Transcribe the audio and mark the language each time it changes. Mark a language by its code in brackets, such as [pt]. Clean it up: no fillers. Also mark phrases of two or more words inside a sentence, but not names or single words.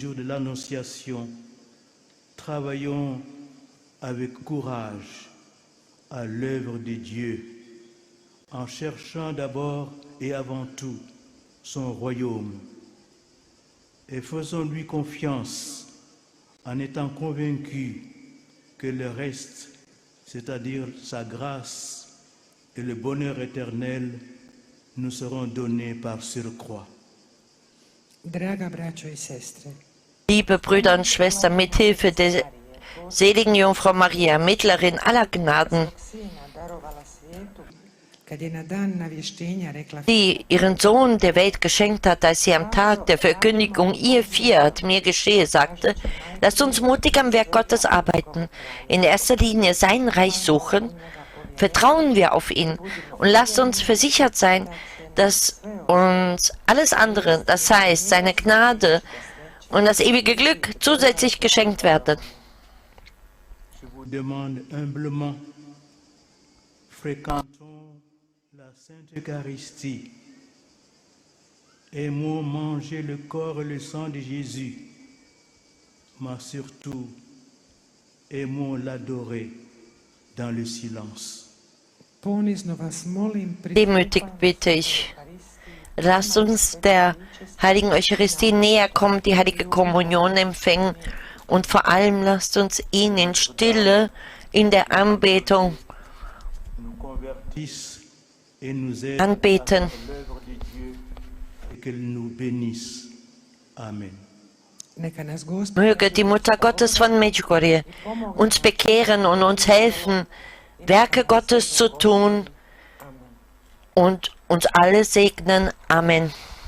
[fr] jour de l'Annonciation, travaillons avec courage à l'œuvre de Dieu, en cherchant d'abord et avant tout son royaume, et faisons-lui confiance en étant convaincus que le reste, c'est-à-dire sa grâce et le bonheur éternel, nous seront donnés par surcroît. [hr] draga braćo i sestre. [de] Liebe Brüder und Schwestern, mit Hilfe der seligen Jungfrau Maria, Mittlerin aller Gnaden, [hr] Sina darovala svijetu kad je na dan navještenja rekla [de] die ihren Sohn der Welt geschenkt hat, als sie am Tag der Verkündigung ihr Fiat mir geschehe sagte, lasst uns mutig am Werk Gottes arbeiten, in erster Linie sein Reich suchen, vertrauen wir auf ihn und lasst uns versichert sein, dass uns alles andere, das heißt seine Gnade und das ewige Glück zusätzlich geschenkt werden. [fr] Je vous demande humblement, fréquentons la Sainte Eucharistie, aimons manger le corps et le sang de Jésus, mais surtout, aimons l'adorer dans le silence. [hr] ponizno vas molim [de] Demütig bitte ich, lasst uns der heiligen Eucharistie näher kommen, die heilige Kommunion empfangen und vor allem lasst uns ihn in Stille, in der Anbetung [fr] Nous convertisse et nous aide [de] anbeten. [fr] à l'œuvre de Dieu et qu'elle nous bénisse. Amen. [hr] Neka nas Gospod [de] Möge die Mutter Gottes von Medjugorje uns bekehren und uns helfen, Werke Gottes zu tun und uns alle segnen. Amen.